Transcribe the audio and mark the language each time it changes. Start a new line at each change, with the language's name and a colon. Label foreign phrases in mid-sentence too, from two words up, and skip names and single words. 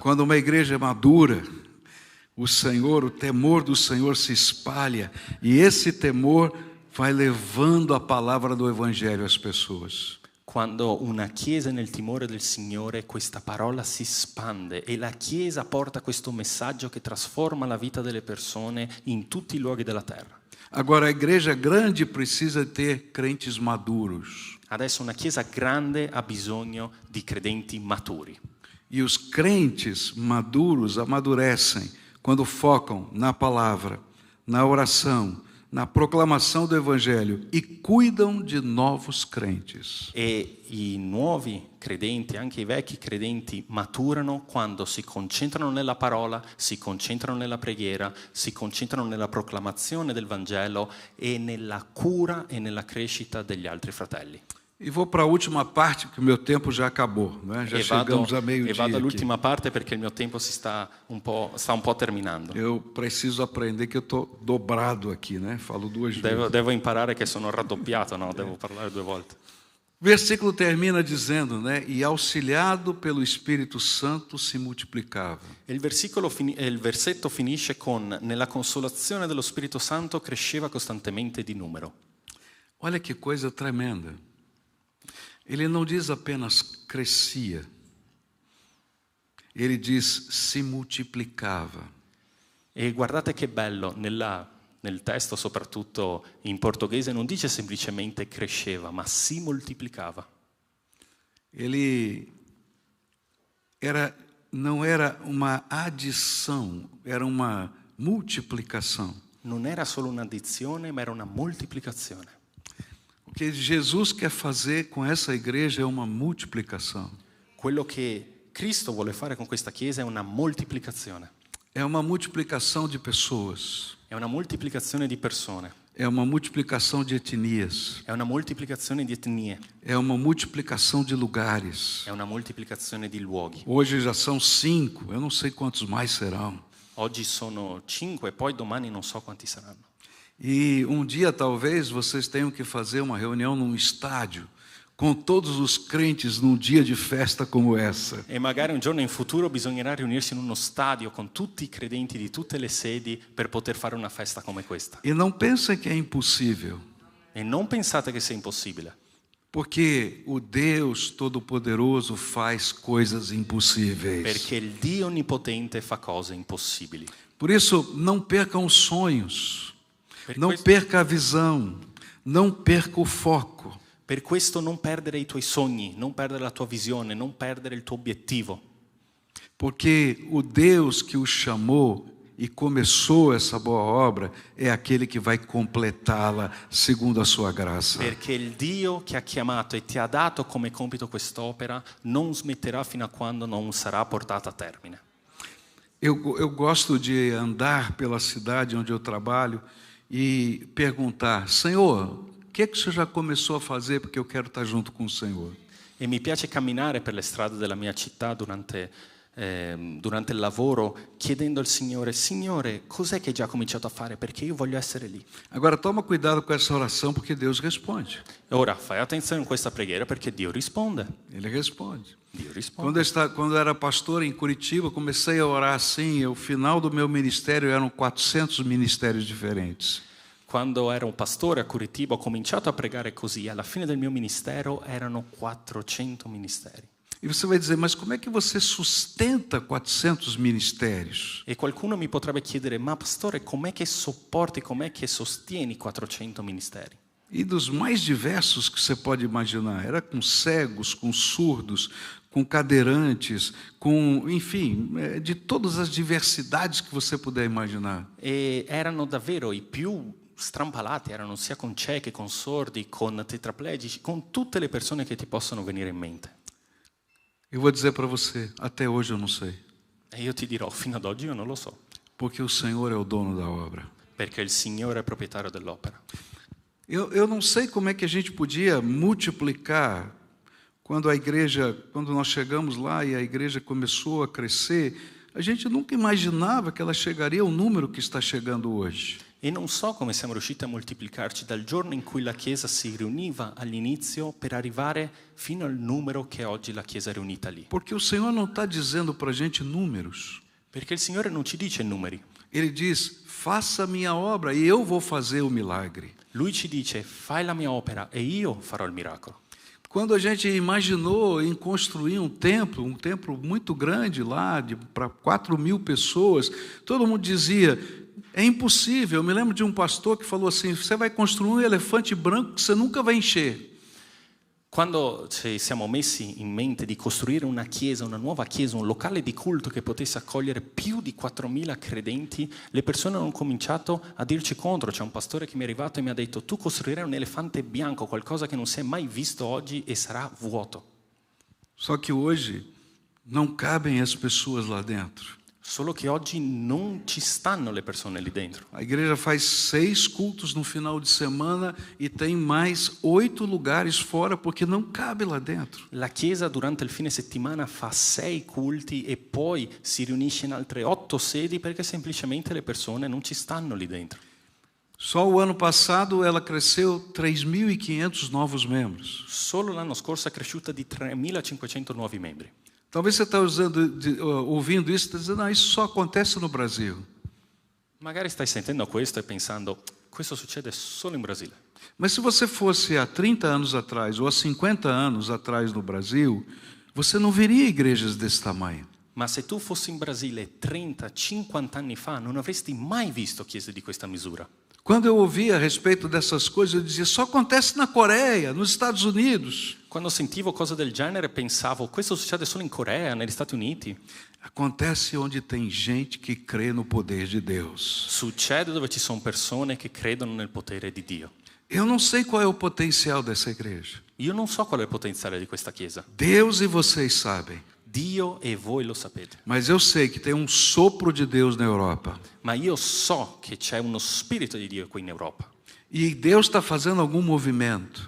Portuguese: Quando uma igreja é madura, o Senhor, o temor do Senhor se espalha, e esse temor vai levando a palavra do evangelho às pessoas.
Italian: Quando una chiesa è nel timore del Signore, questa parola si spande e la chiesa porta questo messaggio che trasforma la vita delle persone in tutti i luoghi della terra.
Portuguese: Agora, a igreja grande precisa ter crentes maduros.
Italian: Adesso una chiesa grande ha bisogno di credenti maturi.
Portuguese: E os crentes maduros amadurecem quando focam na palavra, na oração, na proclamação do evangelho e cuidam de novos crentes.
Italian: E i nuovi credenti, anche i vecchi credenti, maturano quando si concentrano nella parola, si concentrano nella preghiera, si concentrano nella proclamazione del Vangelo e nella cura e nella crescita degli altri fratelli.
Portuguese: E vou para a última parte, que o meu tempo já acabou, né? Já chegamos a meio-dia.
Italian: E vado
Portuguese: aqui.
Italian: all'ultima parte perché il mio tempo sta un po' terminando.
Portuguese: Eu preciso aprender que eu estou dobrado aqui, né? Falo duas vezes.
Italian: Devo imparare che sono raddoppiato, no? Devo parlare 2 volte.
Portuguese: O versículo termina dizendo, né? E auxiliado pelo Espírito Santo se multiplicava.
Italian: Il versetto finisce con: nella consolazione dello Spirito Santo cresceva costantemente di numero.
Portuguese: Olha que coisa tremenda. Ele não diz apenas crescia. Ele diz se multiplicava.
Italian: E guardate che bello, nel testo soprattutto in portoghese non dice semplicemente cresceva, ma si moltiplicava.
Portuguese: Ele não era uma adição, era uma multiplicação.
Italian: Non era solo un'addizione, ma era una moltiplicazione.
Portuguese: O que Jesus quer fazer com essa igreja é uma multiplicação.
Italian: Quello che Cristo vuole fare con questa Chiesa è una moltiplicazione.
Portuguese: É uma multiplicação de pessoas.
Italian: È una moltiplicazione di persone.
Portuguese: É uma multiplicação de etnias.
Italian: È una moltiplicazione di etnie.
Portuguese: É uma multiplicação de lugares.
Italian: È una moltiplicazione di luoghi.
Portuguese: Hoje já são 5, eu não sei quantos mais serão.
Italian: Oggi sono 5 e poi domani non so quanti saranno.
Portuguese: E um dia talvez vocês tenham que fazer uma reunião num estádio com todos os crentes num dia de festa como essa.
Italian: E magari un giorno in futuro bisognerà riunirsi in uno stadio con tutti i credenti di tutte le sedi per poter fare una festa come questa.
Portuguese: E não pensem que é impossível,
Italian: E non pensate che sia impossibile,
Portuguese: porque o Deus Todo-Poderoso faz coisas impossíveis.
Italian: perché il Dio Onnipotente fa cose impossibili.
Portuguese: Por isso, não percam os sonhos,
Italian: Per
Portuguese: não
Italian: questo-
Portuguese: perca a visão, não perca o foco.
Italian: Per questo non perdere i tuoi sogni, non perdere la tua visione, non perdere il tuo obiettivo.
Portuguese: Porque o Deus que o chamou e começou essa boa obra é aquele que vai completá-la segundo a sua graça.
Italian: Perché il Dio che ha chiamato e ti ha dato come compito quest'opera non smetterà fino a quando non sarà portata a termine.
Portuguese: Eu gosto de andar pela cidade onde eu trabalho e perguntar: Senhor, o que o Senhor já começou a fazer, porque eu quero estar junto com o Senhor?
Italian: E mi piace camminare per le strade della mia città durante il lavoro chiedendo al Signore: Signore, cos'è che hai già cominciato a fare? Perché io voglio essere lì.
Portuguese: Agora toma cuidado com essa oração, porque Deus responde.
Italian: Ora fai attenzione in questa preghiera perché Dio risponde.
Portuguese: Ele responde.
Italian: Dio risponde.
Portuguese: Quando eu era pastor em Curitiba, comecei a orar assim. O final do meu ministério eram 400 ministérios diferentes.
Italian: Quando ero un pastore a Curitiba ho cominciato a pregare così. Alla fine del mio ministero erano 400 ministeri.
Portuguese: E você vai dizer: mas como é que você sustenta 400 ministérios?
Italian: E qualcuno mi potrebbe chiedere: ma pastore, com'è che sopporti, com'è che sostieni 400 ministeri?
Portuguese: E dos mais diversos que você pode imaginar. Era com cegos, com surdos, com cadeirantes, com, enfim, de todas as diversidades que você puder imaginar.
Italian: E erano davvero i più strampalati, erano sia con ciechi, con sordi, con tetraplegici, con tutte le persone che ti possono venire in mente.
Portuguese: Eu vou dizer para você, até hoje eu não sei.
Italian: E io ti dirò, fino ad oggi io non lo so,
Portuguese: Porque o Senhor é o dono da obra.
Italian: perché il Signore è proprietario dell'opera.
Portuguese: Eu não sei como é que a gente podia multiplicar quando nós chegamos lá e a igreja começou a crescer. A gente nunca imaginava que ela chegaria ao número que está chegando hoje.
Italian: E non so come siamo riusciti a moltiplicarci dal giorno in cui la Chiesa si riuniva all'inizio per arrivare fino al numero che oggi la Chiesa è riunita lì.
Portuguese: Porque o Senhor não está dizendo para a gente números.
Italian: Perché il Signore non ci dice numeri.
Portuguese: Ele diz: faça a minha obra e eu vou fazer o milagre.
Italian: Lui ci dice: fai la mia opera e io farò il miracolo.
Portuguese: Quando a gente imaginou em construir um templo muito grande lá, para 4.000 pessoas, todo mundo dizia: é impossível. Eu me lembro de um pastor que falou assim: você vai construir um elefante branco que você nunca vai encher.
Italian: Quando ci siamo messi in mente di costruire una chiesa, una nuova chiesa, un locale di culto che potesse accogliere più di 4.000 credenti, le persone hanno cominciato a dirci contro. C'è un pastore che mi è arrivato e mi ha detto: tu costruirai un elefante bianco, qualcosa che non si è mai visto oggi e sarà vuoto.
Portuguese: Só que hoje não cabem as pessoas lá dentro.
Italian: Solo che oggi non ci stanno le persone lì dentro.
Portuguese: A igreja faz 6 cultos no final de semana e tem mais 8 lugares fora porque não cabe lá dentro.
Italian: La Chiesa durante il fine settimana fa 6 culti e poi si riunisce in altre 8 sedi perché semplicemente le persone non ci stanno lì dentro.
Portuguese: Só o ano passado ela cresceu 3.500 novos membros.
Italian: Solo l'anno scorso è cresciuta di 3.500 nuovi membri.
Portuguese: Talvez você está ouvindo isso e está dizendo: isso só acontece no Brasil.
Italian: Magari stai sentendo questo e pensando: questo succede solo in Brasile.
Portuguese: Mas se você fosse há 30 anos atrás ou há 50 anos atrás no Brasil, você não veria igrejas desse tamanho.
Italian: Ma se tu fossi in Brasile 30, 50 anni fa, non avresti mai visto chiese di questa misura.
Portuguese: Quando eu ouvia a respeito dessas coisas, eu dizia: só acontece na Coreia, nos Estados Unidos.
Italian: Quando sentivo cose del genere pensavo: questo succede solo in Corea, negli Stati Uniti.
Portuguese: Acontece onde tem gente que crê no poder de Deus.
Italian: Succede dove ci sono persone che credono nel potere di Dio.
Portuguese: Eu não sei qual é o potencial dessa igreja.
Italian: Io non so qual è il potenziale di questa chiesa.
Portuguese: Deus e vocês sabem.
Italian: Dio e voi lo sapete.
Portuguese: Mas eu sei que tem um sopro de Deus na Europa.
Italian: Ma io so che c'è uno spirito di Dio qui in Europa.
Portuguese: E Deus está fazendo algum movimento.